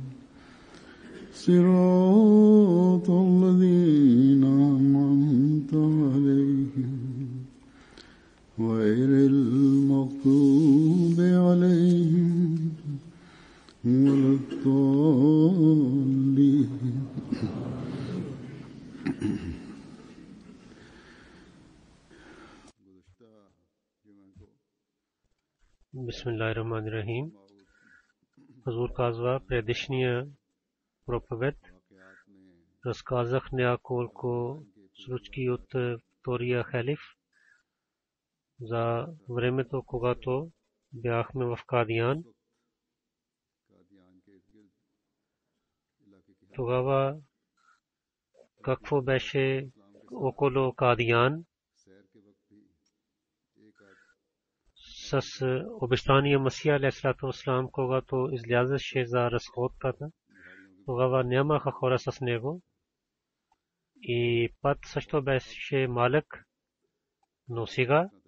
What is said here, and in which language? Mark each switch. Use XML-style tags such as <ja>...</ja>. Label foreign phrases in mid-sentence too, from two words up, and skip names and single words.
<ar>صراط الذين أنعمت عليهم غير المغضوب عليهم ولا الضالين. Bismillahirrahmanirrahim.</ar> <bg>Huzur казва предишния проповед. Разказах няколко случки от втория халиф за времето, когато бяхме в Кадиян. Тогава какво беше около Кадиян с обещания Масия</bg> <ar>عليه الصلاة والسلام,</ar> <bg>когато излязеше за разходката, тогава нямаха хора с него и път също беше малък, но сега</bg>